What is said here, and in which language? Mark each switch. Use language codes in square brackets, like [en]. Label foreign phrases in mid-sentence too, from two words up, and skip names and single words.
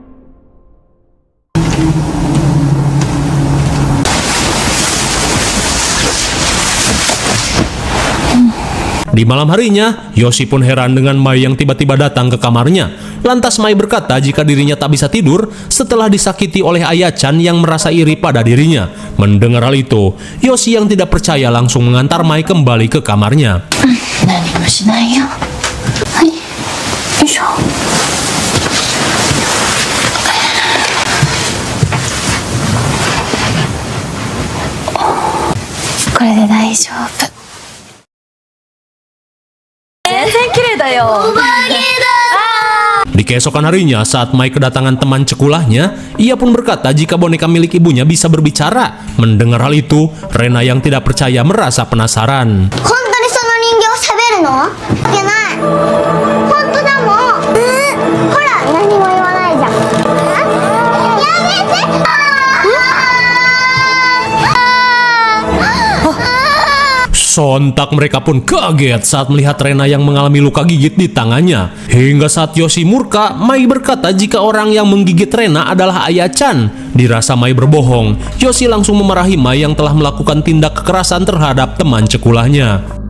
[id] Di malam harinya, Yoshi pun heran dengan Mai yang tiba-tiba datang ke kamarnya. Lantas Mai berkata jika dirinya tak bisa tidur setelah disakiti oleh Aya-chan yang merasa iri pada dirinya. Mendengar hal itu, Yoshi yang tidak percaya langsung mengantar Mai kembali ke kamarnya. [ja] 何もしないよ。はい。よいしょ。これで大丈夫。全然綺麗だよ。 [id] Di keesokan harinya, saat Mai kedatangan teman cekulahnya, ia pun berkata jika boneka milik ibunya bisa berbicara. Mendengar hal itu, Rena yang tidak percaya merasa penasaran. [ja] 本当にその人形喋るの？いけない。本当だもん。ほら、何も言わないじゃん。やめて。 [id] Sontak mereka pun kaget saat melihat Rena yang mengalami luka gigit di tangannya. Hingga saat Yoshi murka, Mai berkata jika orang yang menggigit Rena adalah Aya-chan. Dirasa Mai berbohong, Yoshi langsung memarahi Mai yang telah melakukan tindak kekerasan terhadap teman cekulahnya.